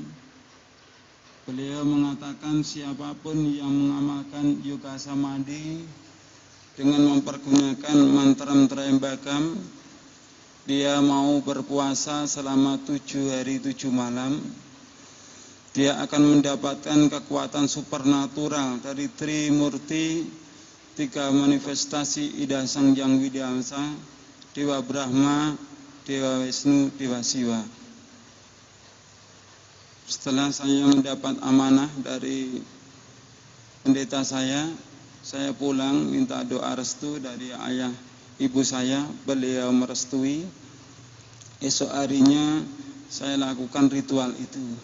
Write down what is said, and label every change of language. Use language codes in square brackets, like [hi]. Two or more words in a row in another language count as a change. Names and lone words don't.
[id] Beliau mengatakan siapapun yang mengamalkan yoga samadhi dengan mempergunakan mantra Trayambakam, dia mau berpuasa selama 7 hari 7 malam, dia akan mendapatkan kekuatan supernatural dari Trimurti, 3 manifestasi Ida Sang Hyang Widyamsa, Dewa Brahma, Dewa Wisnu, Dewa Siwa. Setelah saya mendapat amanah dari pendeta saya pulang minta doa restu dari ayah ibu saya. Beliau merestui. Esok harinya saya lakukan ritual itu.